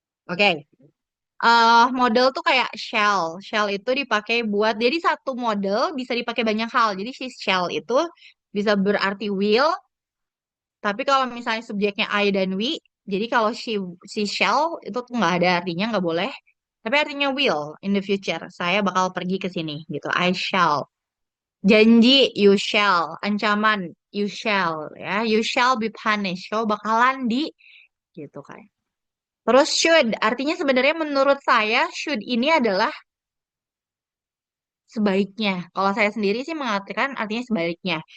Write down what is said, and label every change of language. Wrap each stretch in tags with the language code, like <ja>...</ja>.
<id>Oke. Model tuh kayak shell. Shell itu dipakai buat, jadi satu model bisa dipakai banyak hal. Jadi si shell itu bisa berarti will, tapi kalau misalnya subjeknya I dan we, jadi kalau si shall itu tuh nggak ada artinya, nggak boleh. Tapi artinya</id> <en>will in the future.</en> <id>Saya bakal pergi ke sini gitu.</id> <en>I shall.</en> <id>Janji,</id> <en>you shall.</en> <id>Ancaman,</id> <en>you shall. Ya, you shall be punished.</en> <id>Kau bakalan di gitu kan. Terus should, artinya sebenarnya menurut saya should ini adalah sebaiknya. Kalau saya sendiri sih mengatakan artinya sebaliknya.</id>